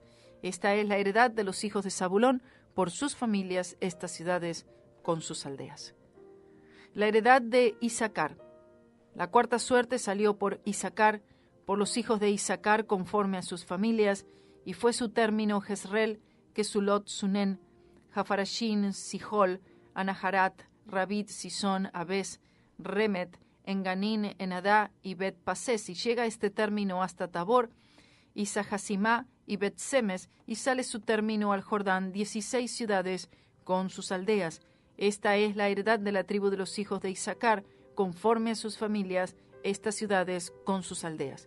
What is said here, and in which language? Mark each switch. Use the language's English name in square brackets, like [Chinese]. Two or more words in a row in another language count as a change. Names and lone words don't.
[Spanish] Esta es la heredad de los hijos de Zabulón por sus familias, estas ciudades con sus aldeas. La heredad de Issacar. La cuarta suerte salió por Issacar, por los hijos de Issacar conforme a sus familias, y fue su término Jezreel, Kesulot, Sunen, Jafarashin, Sihol, Anaharat, Rabit, Sison, Abes, Remet, Enganín, Enadá y Bet-Pases, y llega este término hasta Tabor, y Sahasimá y Bet-Semes, y sale su término al Jordán, 16 ciudades con sus aldeas. Esta es la heredad de la tribu de los hijos de Issacar, conforme a sus familias, estas ciudades con sus aldeas.